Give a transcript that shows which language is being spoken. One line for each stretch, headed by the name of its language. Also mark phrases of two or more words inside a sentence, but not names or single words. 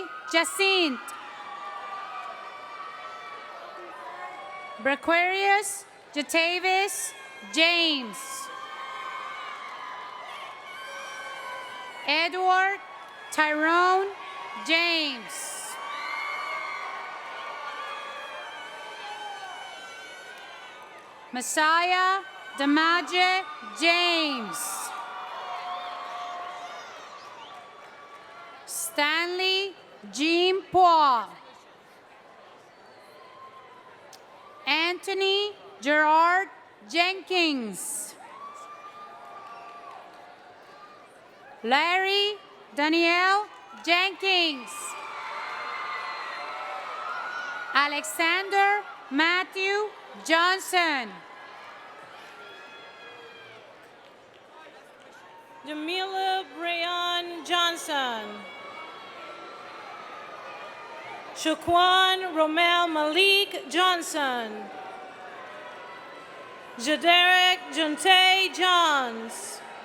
English: Jacinth. Braquarius Jatavis James. Edward Tyrone James. Messiah Damaje James. Stanley Jean Paul. Anthony Gerard Jenkins. Larry Danielle Jenkins. Alexander Matthew Johnson. Jamila Brayon Johnson. Shaquan Romel Malik Johnson. Jaderek Jonte Johns.